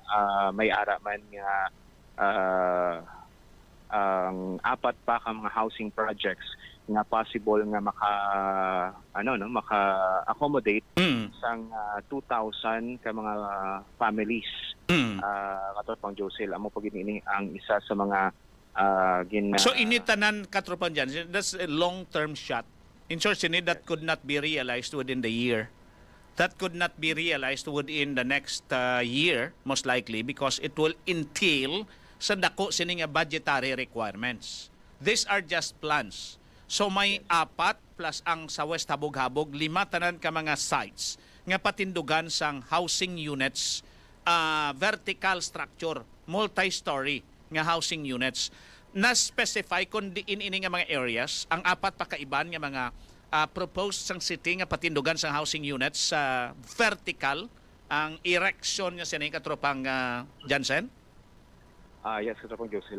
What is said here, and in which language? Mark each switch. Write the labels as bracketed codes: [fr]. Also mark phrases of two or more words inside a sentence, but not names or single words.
[hil] May ara man nga ang apat pa ka mga [en] housing projects [hil] nga possible nga maka-accommodate sang 2,000 ka mga families. Katropang Josel, amo pagid ini ang isa sa mga So initanan katropang Jansen, [en] that's a long-term shot. In short, that could not be realized within the year. That could not be realized within the next year, most likely, because it will entail [hil] sa dako sini nga budgetary requirements. [en] These are just plans. [hil] So may apat plus ang sa West Habog-Habog, 5 tanan ka mga sites nga patindugan sang [en] housing units, vertical structure, multi-story [hil] nga [en] housing units. [hil] Na-specify kung diin ini nga mga areas, ang apat pa kaiban nga mga proposed sang city nga patindugan sang [en] housing units [hil] sa vertical ang erection nga sining katropang Jansen. Yes, katropang Josel.